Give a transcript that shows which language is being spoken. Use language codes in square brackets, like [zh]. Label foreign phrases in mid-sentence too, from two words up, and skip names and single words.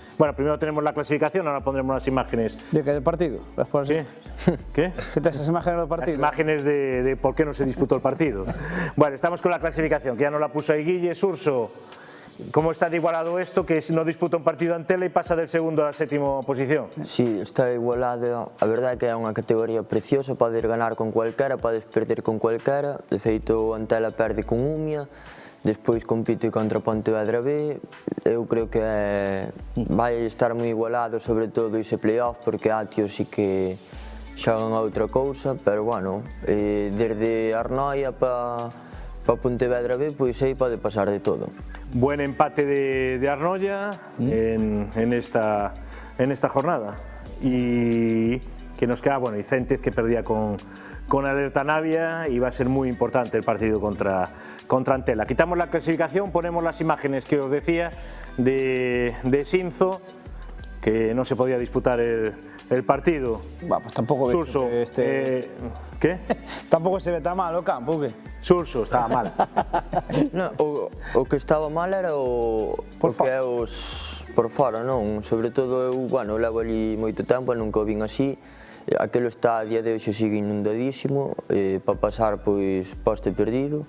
[es] Bueno, primero tenemos la clasificación, ahora pondremos las imágenes. ¿De qué del partido? ¿Qué? ¿Qué? ¿Qué te esas imágenes del partido? Las imágenes de por qué no se disputó el partido. Bueno, estamos con la clasificación, que ya nos la puso ahí Guille. Surso, ¿cómo está de igualado esto, que no disputa un partido Antela e pasa del segundo a la sétima posición? Sí, está igualado. [gl] A verdade é que é unha categoría preciosa, podes ganar con cualquera, podes perder con cualquera. De feito, Antela perde con Umia, despois compite contra Pontevedra B. Eu creo que vai estar moi igualado, sobre todo ese playoff, porque Atio sí que xogan a outra cousa, pero bueno, desde Arnoia para Pontevedra B, pois aí pode pasar de todo. [es] Buen empate de Arnoia en esta jornada, y que nos queda, bueno, y Céntez, que perdía con Alerta Navia, y va a ser muy importante el partido contra Antela. Quitamos la clasificación, ponemos las imágenes que os decía de Xinzo, que no se podía disputar el partido. Pues tampoco Surso, ¿qué? [gl] Tampouco se ve tan mal o campo, que? [es] Surso, estaba mal. [gl] No, o que estaba mal era o que é os por fora, non? Sobre todo eu, bueno, levo ali moito tempo, nunca o vin así. Aquelo está a día de hoxe sigue inundadísimo, para pasar pois poste perdido.